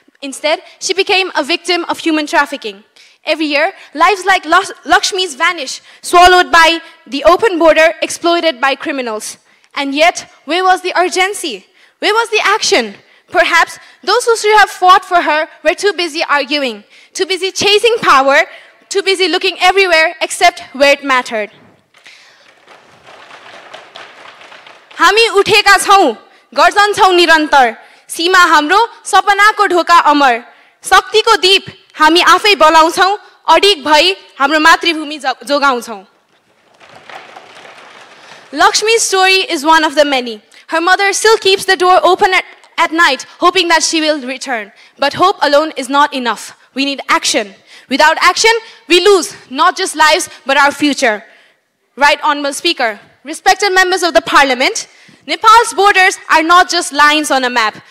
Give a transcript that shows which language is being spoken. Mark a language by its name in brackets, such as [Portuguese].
[English] Instead, she became a victim of human trafficking. Every year, lives like Lakshmi's vanish, swallowed by the open border, exploited by criminals. And yet, where was the urgency? Where was the action? Perhaps those who should have fought for her were too busy arguing, too busy chasing power, too busy looking everywhere except where it mattered. [Nepali] हामी उठेका छौं, गर्जन्छौं निरन्तर, सीमा हाम्रो सपनाको ढोका अमर, शक्तिको दीप हामी आफै बलाउँछौं, अडिग भई हाम्रो मातृभूमि जोगाउँछौं. [English] Lakshmi's story is one of the many. Her mother still keeps the door open at night, hoping that she will return. But hope alone is not enough. We need action. Without action, we lose not just lives, but our future. Right, Honourable Speaker, respected members of the Parliament, Nepal's borders are not just lines on a map.